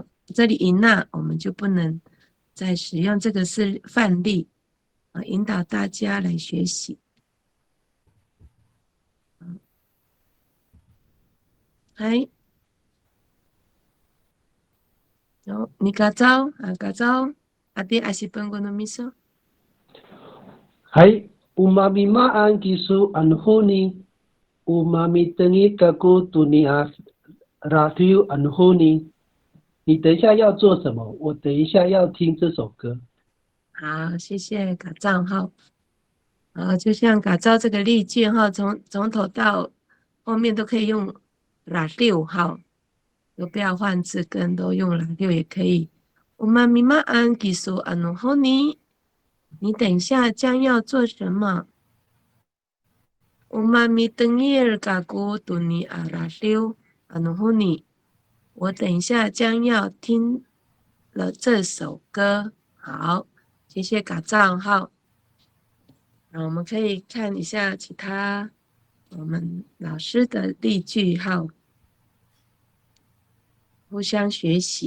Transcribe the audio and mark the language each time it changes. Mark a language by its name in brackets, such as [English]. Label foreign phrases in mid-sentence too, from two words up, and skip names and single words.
[Chinese] 这里引纳我们就不能再使用，这个是范例啊，引导大家来学习。 [Japanese] はい。 [Chinese] 你嘎造啊，嘎造阿弟阿西本国的秘书。 [Sakizaya] Hai, umami ma'an kisu anhuni, umami tengi kaku tunia radio anhuni。 [Chinese] 你等一下要做什么？我等一下要听这首歌。好，谢谢嘎造哈。就像嘎造这个例句哈，从头到后面都可以用radio哈，都不要换字根，都用radio也可以。 [Sakizaya] umami ma'an kisu anhuni。 [Chinese] 你等一下将要做什么？ [Sakizaya] umami tengir kaku tunia radio anhuni。 [Chinese] 我等一下将要听了这首歌。好，谢谢嘎造哈。我们可以看一下其他我们老师的例句哈，互相学习。